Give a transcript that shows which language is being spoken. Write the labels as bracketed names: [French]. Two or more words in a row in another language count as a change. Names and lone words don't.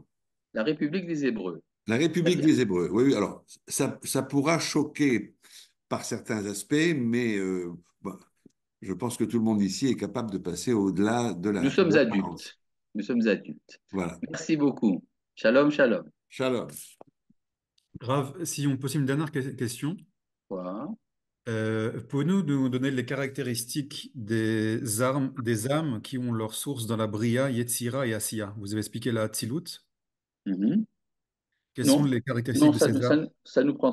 [French] La République des Hébreux. La Très République bien. des Hébreux, oui, oui, alors ça pourra choquer par certains aspects, mais bon, je pense que tout le monde ici est capable de passer au-delà Nous de sommes l'apparence. adultes. Nous sommes adultes. Voilà. Merci beaucoup. [Hebrew] שלום, שלום. [French] Shalom. Rav, si on pose une dernière question, Voilà. pouvez-nous nous donner les caractéristiques des âmes qui ont leur source dans la Bria, Yetzira et Asiya? Vous avez expliqué la Tzilut. Mhm. Quelles sont Non, les caractéristiques non, de ces arts